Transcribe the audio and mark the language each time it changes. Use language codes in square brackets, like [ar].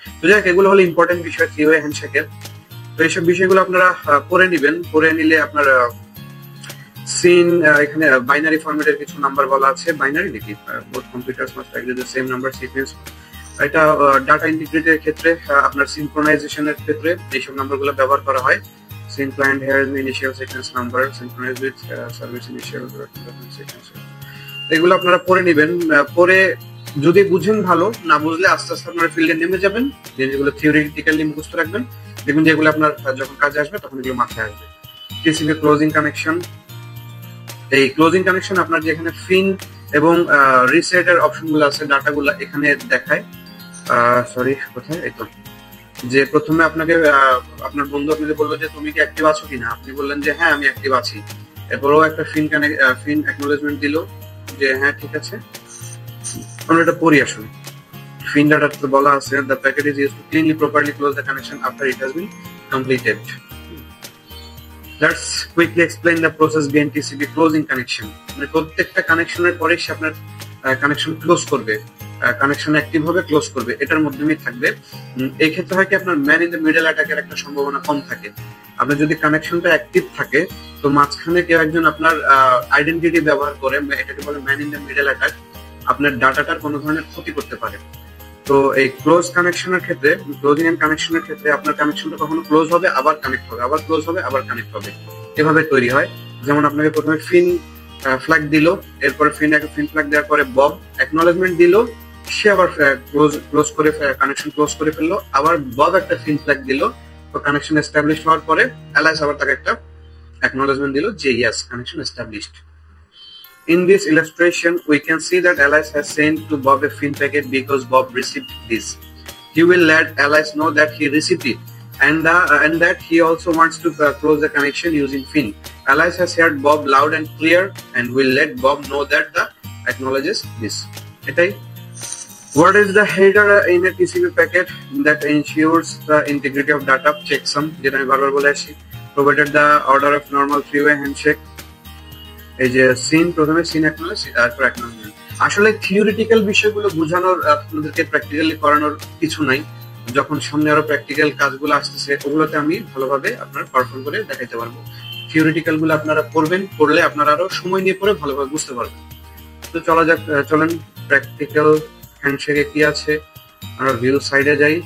[bn] তো যাই হোক, এগুলো হলো ইম্পর্টেন্ট বিষয় 3-way হ্যান্ডশেকের। তো এইসব বিষয়গুলো আপনারা পড়ে নিবেন, পড়ে নিলে আপনার SYN এখানে বাইনারি ফরম্যাটের কিছু নাম্বার বলা আছে, বাইনারি নাকি [en] Both computers must agree the same number sequence. [bn] এটা ডাটা ইন্টিগ্রিটির ক্ষেত্রে, আপনার সিনক্রোনাইজেশনের ক্ষেত্রে এইসব নাম্বারগুলো ব্যবহার করা হয়। [en] SYN client here the initial sequence number synchronized with service initial sequence। [bn] এগুলো আপনারা পড়ে নিবেন, পরে যদি বুঝেন ভালো, না বুঝলে আস্তে আস্তে আপনারা ফিল্ডে নেমে যাবেন, যেগুলো থিওরিটিক্যালি মুখস্থ রাখবেন, দেখুন যেগুলো আপনার যখন কাজে আসবে তখন এগুলো মাথায় আসবে। টিসিপি ক্লোজিং কানেকশন, এই ক্লোজিং কানেকশন আপনার যেখানে FIN এবং রিসেটের অপশনগুলো আছে, ডাটাগুলো এখানে দেখায়। সরি কোথায়, এই তো যে প্রথমে আপনাকে আপনার বন্ধু আপনাকে বললো যে তুমি কি অ্যাক্টিভ আছো কিনা, আপনি বললেন যে হ্যাঁ আমি অ্যাক্টিভ আছি। এরপরও একটা FIN acknowledgement দিল যে হ্যাঁ ঠিক আছে। আমরা এটা পড়ি আসলে। [en] FIN data [bn] বলা আছে [en] the packet is used to cleanly properly close the connection after it has been completed. Let's quickly explain the process behind TCP closing connection. [bn] মানে প্রত্যেকটা কানেকশনের পরে সে আপনার কানেকশন ক্লোজ করবে, কানেকশন অ্যাক্টিভ হবে, ক্লোজ করবে, এটার মাধ্যমেই থাকবে। এই ক্ষেত্রে হয় কি আপনার ম্যান ইন দ্য মিডল অ্যাটাকের একটা সম্ভাবনা কম থাকে। আপনার যদি কানেকশনটা অ্যাক্টিভ থাকে তো মাঝখানে কেউ একজন আপনার আইডেন্টিটি ব্যবহার করে, এটাকে বলে man in the middle attack, আপনার ডাটাটার কোনো ধরনের ক্ষতি করতে পারে। তো এই ক্লোজ কানেকশনের ক্ষেত্রে, ক্লোজিং এন্ড কানেকশনের ক্ষেত্রে আপনার কানেকশনটা কখনো ক্লোজ হবে আবার কানেক্ট হবে, আবার ক্লোজ হবে আবার কানেক্ট হবে, এভাবে তৈরি হয়। যেমন আপনাকে প্রথমে FIN ফ্ল্যাগ দিল, এরপরে FIN ফ্ল্যাগ দেওয়ার পরে বব অ্যাকনলেজমেন্ট দিল, সে আবার ক্লোজ করে কানেকশন ক্লোজ করে ফেললো, আবার বব একটা FIN ফ্ল্যাগ দিল, তো কানেকশন এস্টাবলিশ হওয়ার পরে অ্যালায়েন্স আবার তাকে একটা অ্যাকনলেজমেন্ট দিল যে [en] Yes connection established. In this illustration, we can see that Alice has sent to Bob a FIN packet because Bob received this. He will let Alice know that he received it and that he also wants to close the connection using FIN. Alice has heard Bob loud and clear and will let Bob know that the acknowledges this. Okay. What is the header in a TCP packet that ensures the integrity of data? [bn] Checksum, যেটা আমি বারবার বলে আসি, [en] provided the order of normal 3-way handshake. [bn] এই যে SYN প্রথমে SYN acknowledge তারপর acknowledgement। আসলে থিওরিটিক্যাল বিষয়গুলো বোঝানোর আপনাদেরকে প্র্যাকটিক্যালি করানোর কিছু নাই। যখন সামনে আরো প্র্যাকটিক্যাল কাজগুলো আসতেছে ওগুলোতে আমি ভালোভাবে আপনার পারফর্ম করে দেখাইতে পারবো। থিওরিটিক্যাল গুলো আপনারা করবেন, করলে আপনারা আরো সময় নিয়ে পরে ভালোভাবে বুঝতে পারবেন। তো চলেন প্র্যাকটিক্যাল হ্যান্ডশেকে কি আছে আমরা ভিউ সাইডে যাই।